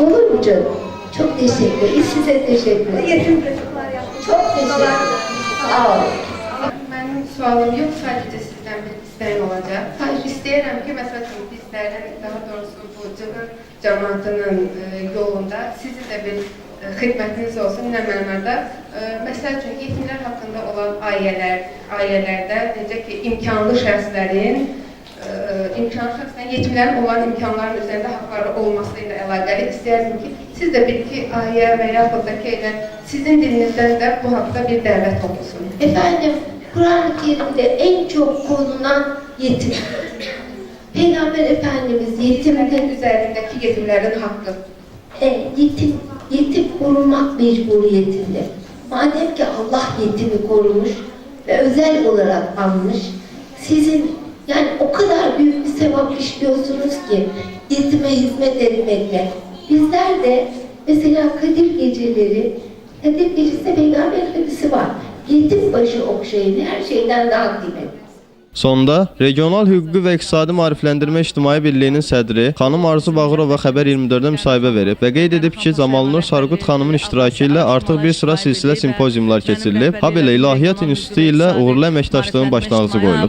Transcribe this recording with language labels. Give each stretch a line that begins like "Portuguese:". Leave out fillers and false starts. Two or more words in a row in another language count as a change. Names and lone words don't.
Turkish: Olur mu canım? Çok teşekkür ederim. Size teşekkür ederim. Yetim çocuklar yaptık. Çok teşekkür ederim. Sağ olun. Benim sualım yok, sadece sizden bir isteğim olacak.
Azerbaijani: İstəyirəm ki,
Turkish: mesela bizlerden, daha doğrusu
Azerbaijani: bu cığır cemaatinin yolunda sizin de bir xidmətiniz olsun nə mənada. Məsəl üçün, yetimlər haqqında olan aillərdə, necə ki, imkanlı şəxslərin, yetimlərin olan imkanların üzərində haqları olması ilə əlaqəli istəyərdim ki, Siz de bir iki ayə və yaxud da ki, elə sizin dilinizdən də bu haqda bir dəvət olunsun.
Turkish: Efendim, Kur'an-ı Kerim'de en çok konulan yetim. Peygamber Efendimiz yetimden
Azerbaijani: Yetimlərin üzərindəki yetimlərin haqqı.
Turkish: yetim korunmak mecburiyetinde. Madem ki Allah yetimi korumuş ve özel olarak almış, sizin yani o kadar büyük bir sevap işliyorsunuz ki yetime hizmet etmekle. Bizler de mesela Kadir geceleri, Kadir gecesinde Peygamber Efendisi var. Yetim başı okşayın, her şeyden daha kıymetli.
Azerbaijani: Sonda Regional Hüquqi və İqtisadi Maarifləndirmə İctimai Birliyinin sədri xanım Arzu Bağırova Xəbər 24-də müsahibə verib və qeyd edib ki, Camalnur Sarqut xanımın iştirakı ilə artıq bir sıra silsilə simpoziumlar keçirilib, habelə İlahiyyat İnstitutu ilə uğurlu əməkdaşlığın başlanğıcı qoyulub.